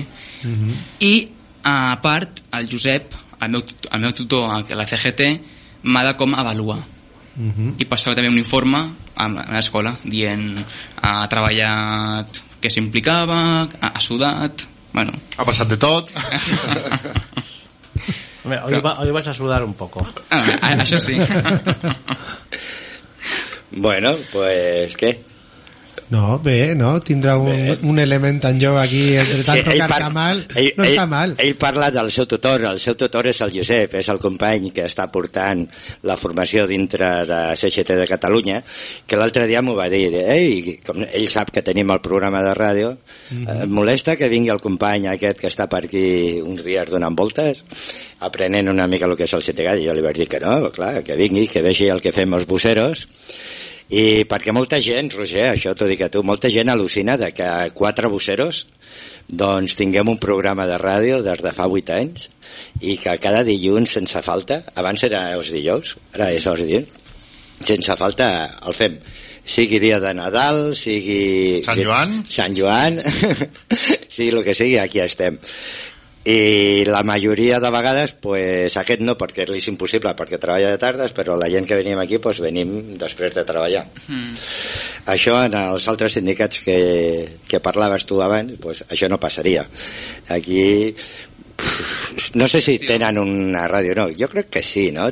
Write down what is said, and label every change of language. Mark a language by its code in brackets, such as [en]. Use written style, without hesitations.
[ca] I a part el Josep, el meu tutor a la CGT, m'ha de com avaluar. I passava també un informe a l'escola dient ha treballat, què s'implicava, ha sudat. Bueno, ha passat de tot. [es] Mira, hoy vas a sudar un poco. [ca] Això sí. [es] Bueno, pues qué. [ca] No, bé, no? Tindrà un element tan jove aquí, entre tant tocar que mal, no està mal. Ell parla del seu tutor, el seu tutor és el Josep, és el company que està portant la formació dintre de CGT de Catalunya, que l'altre dia m'ho va dir, com ell sap que tenim el programa de ràdio, molesta que vingui el company aquest que està per aquí uns dies donant voltes, aprenent una mica el que és el sindicat, i jo li vaig dir que no, clar, que vingui, que vegi el que fem els voceros. I perquè molta gent, Roger, això t'ho dic a tu, molta gent al·lucina de que quatre voceros doncs tinguem un programa de ràdio des de fa 8 anys i que cada dilluns sense falta, abans era els dijous, ara és els dilluns, sense falta el fem. Sigui dia de Nadal, sigui... Sant Joan, sigui el que sigui, aquí estem. I la majoria de vegades, pues, aquest no, perquè és impossible, perquè treballa de tardes, però la gent que venim aquí, pues, venim després de treballar. Això en els altres sindicats que parlaves tu abans, pues, això no passaria. Aquí, no sé si tenen una ràdio o no, jo crec que sí, no?